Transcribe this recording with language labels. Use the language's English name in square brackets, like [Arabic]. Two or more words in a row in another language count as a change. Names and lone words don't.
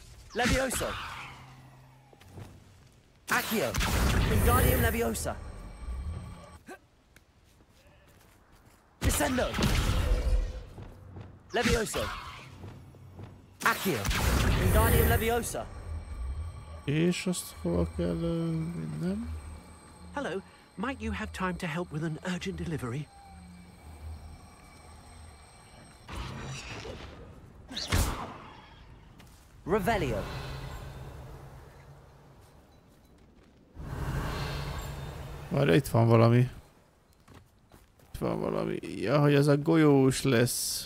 [Hungarian] Levioso. Accio. Wingardium Leviosa. Descendo. Levioso. Accio. Wingardium Leviosa. És azt hova kell vinnem? [English] Hello, might you have time to help with an urgent delivery? [Hungarian] Revelio. Várj, itt van valami. Itt van valami. Ja, hogy ez a golyós lesz.